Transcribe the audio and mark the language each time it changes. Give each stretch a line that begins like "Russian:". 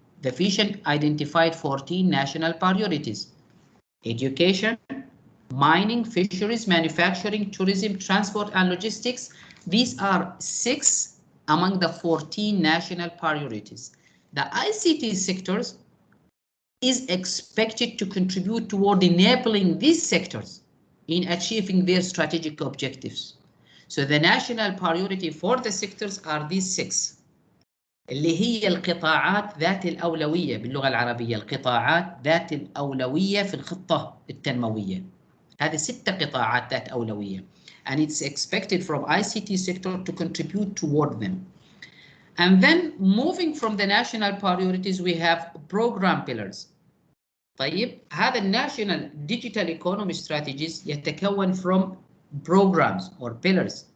English: The vision identified 14 national priorities: education, mining, fisheries, manufacturing, tourism, transport, and logistics. These are 6 among the 14 national priorities. The ICT sectors is expected to contribute toward enabling these sectors in achieving their strategic objectives. So the national priority for the sectors are these 6
Arabic: اللي هي القطاعات ذات الأولوية باللغة العربية، القطاعات ذات الأولوية في الخطة التنموية. هذه 6 قطاعات ذات أولوية,
English: and it's expected from ICT sector to contribute toward them. And then moving from the national priorities, we have program pillars.
Arabic: طيب, هذا الناشونال
English: digital economy strategies
Arabic: يتكون
English: from programs or pillars.